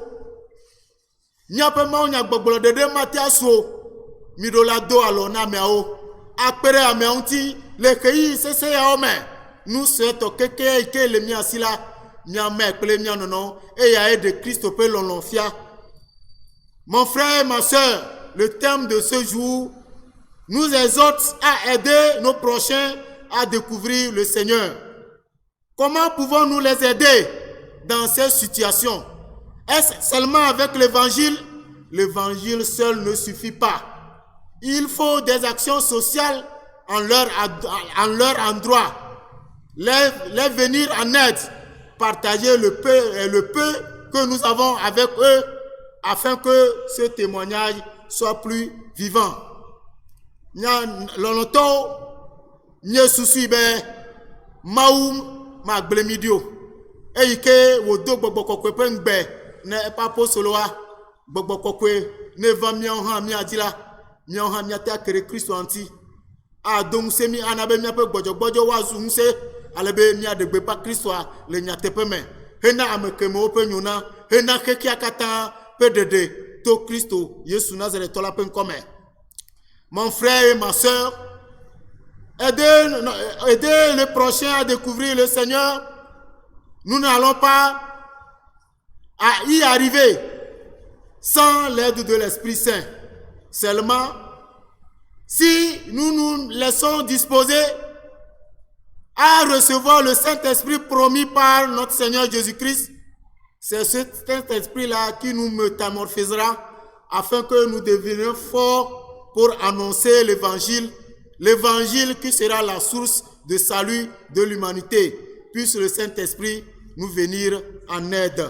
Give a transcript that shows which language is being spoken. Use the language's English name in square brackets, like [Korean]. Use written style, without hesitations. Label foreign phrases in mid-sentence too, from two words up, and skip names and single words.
[Ewe] Miaƒe mawunyagbɔgblɔ ɖeɖe mate asu o. Miɖo la do alɔ na ameawo. Akpe ɖe ameawo ŋuti le xeyi sese yawo me. Nu suetɔ keke yi ke le mia si la, miame kple mia nɔnɔ eyae ɖe Kristo ƒe lɔlɔ fia. [French] Mon frère et ma soeur, le thème de ce jour nous exhorte à aider nos prochains à découvrir le Seigneur. Comment pouvons-nous les aider dans ces situations? Est-ce seulement avec l'évangile? L'évangile seul ne suffit pas. Il faut des actions sociales en leur endroit. Les venir en aide, partager le peu que nous avons avec eux afin que ce témoignage soit plus vivant. [Ewe] Lɔlɔtɔwo nye susu be Mawu magble mi ɖi o. Eyi ke wòdo gbɔgbɔ kɔkɔe ƒe ŋugbe ne eƒe apostoloa, gbɔgbɔ kɔkɔe ne va miawo hã miadzi la, miawo hã miate ake ɖe Kristo ŋuti. Ado ŋusẽ mi ana be miaƒe gbɔdzɔgbɔdzɔ woazu ŋusẽ ale be miaɖe gbeƒã Kristoa le nyateƒe me hena ame kemewo ƒe nyo na hena xexea katã ƒe ɖeɖe to Kristo Yesu Nazaretɔ la ƒe ŋkɔ me. [French] Mon frère et ma soeur, aider les prochains à découvrir le Seigneur. Nous n'allons pas y arriver sans l'aide de l'Esprit Saint. Seulement, si nous nous laissons disposer à recevoir le Saint-Esprit promis par notre Seigneur Jésus-Christ, c'est ce Saint-Esprit-là qui nous métamorphosera afin que nous devenions forts pour annoncer l'évangile qui sera la source de salut de l'humanité. Puisse le Saint-Esprit nous venir en aide.